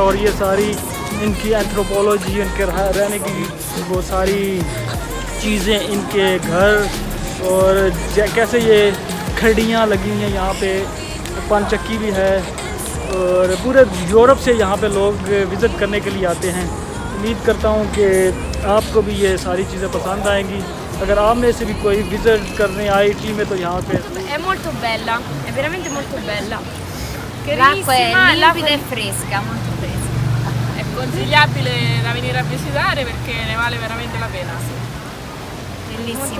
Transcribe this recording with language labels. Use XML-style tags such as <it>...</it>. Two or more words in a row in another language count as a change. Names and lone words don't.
<hi>और ये सारी इनकी एंथ्रोपोलॉजी, इनके रहने की वो सारी चीज़ें, इनके घर, और कैसे ये खड़ियाँ लगी हुई हैं यहाँ पे, पानचक्की भी है, और पूरे यूरोप से यहाँ पे लोग विज़िट करने के लिए आते हैं। उम्मीद करता हूँ कि आपको भी ये सारी चीज़ें पसंद आएंगी। अगर आप में से भी कोई विज़िट करने आए इटली में तो यहाँ पे</hi> <it>È molto bella, è veramente molto bella. L'acqua è Carissima, limpida e fresca, molto fresca. È consigliabile da venire a visitare perché ne vale veramente la pena. molto Bellissima.</it>